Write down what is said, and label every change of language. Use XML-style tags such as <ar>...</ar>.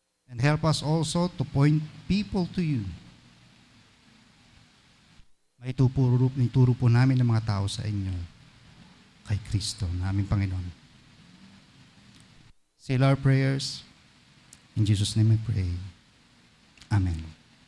<en>And help us also to point people to you.</en> <tl>Ituro po namin ng mga tao sa inyo kay Kristo, na aming Panginoon.</tl> <en>Seal our prayers. In Jesus' name I pray. Amen.</en>